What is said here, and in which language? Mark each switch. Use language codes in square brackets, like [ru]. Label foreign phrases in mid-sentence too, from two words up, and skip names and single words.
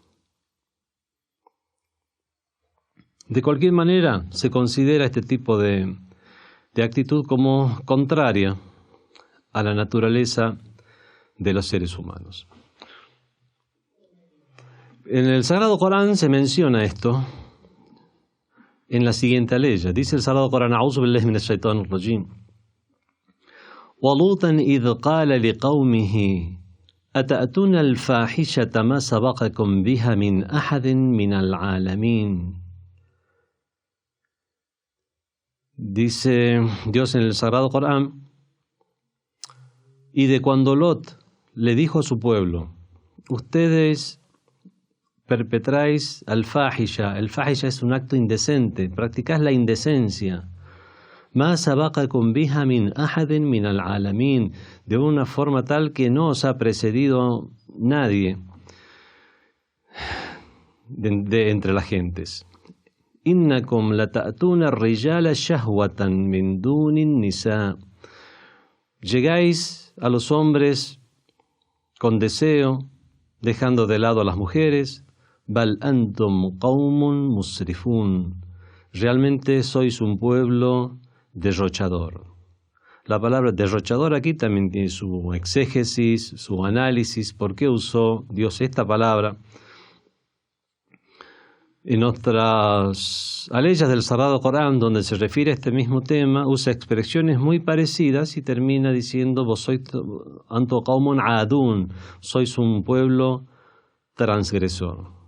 [es] De cualquier manera, se considera este tipo de actitud como contraria a la naturaleza de los seres humanos. En el Sagrado Corán se menciona esto en la siguiente aleya. Dice el Sagrado Corán: [ar] أعوذ بالله من الشيطان الرجيم. وَلُوطًا إِذْ قَالَ لِقَوْمِهِ أَتَأْتُونَ الْفَاحِشَةَ مَا سَبَقَكُمْ بِهَا مِنْ أَحَدٍ مِنَ الْعَالَمِينَ. [es] Dice Dios en el Sagrado Corán: y de cuando Lot le dijo a su pueblo: ustedes perpetráis al-fahisha. El fahisha es un acto indecente, practicáis la indecencia. [ar] ما سبقكم بها من أحد من العالمين, [es] de una forma tal que no os ha precedido nadie de entre las gentes. [ar] إنكم لتأتون الرجال شهوة من دون النساء. [es] Llegáis a los hombres con deseo, dejando de lado a las mujeres. [ar] بل أنتم قوم مسرفون. [es] Realmente sois un pueblo derrochador. La palabra derrochador aquí también tiene su exégesis, su análisis. ¿Por qué usó Dios esta palabra? En otras aleyas del Sagrado Corán, donde se refiere a este mismo tema, usa expresiones muy parecidas y termina diciendo: vos sois [ar] أنتم قوم عادون, [es] sois un pueblo transgresor.